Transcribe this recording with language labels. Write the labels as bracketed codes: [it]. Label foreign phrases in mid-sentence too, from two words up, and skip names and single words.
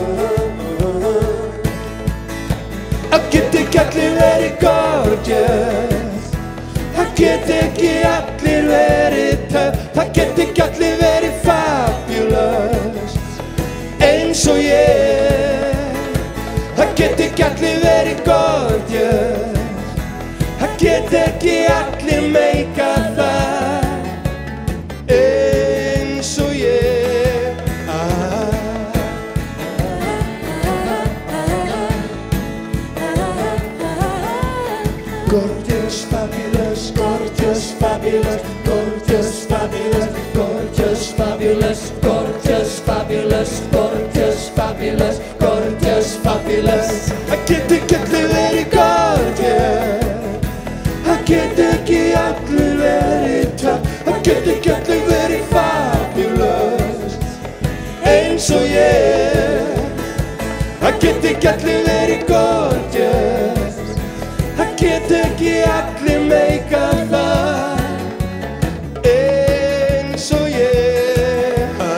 [is] Það get ekki allir verið gorgeous, það get ekki allir verið tough, það get ekki allir verið fabulous eins og ég. Það get ekki allir verið gorgeous, það get ekki allir meika það eins og ég. [en] Gorgeous, fabulous, gorgeous, fabulous, gorgeous, fabulous, gorgeous, fabulous, gorgeous, fabulous, gorgeous, fabulous, gorgeous, fabulous. [is] Það get ekki allir verið gorgeous, það get ekki allir verið tough, það get ekki allir verið fabulous eins og ég. Það get ekki allir verið gorgeous, það get ekki allir meika það eins og ég.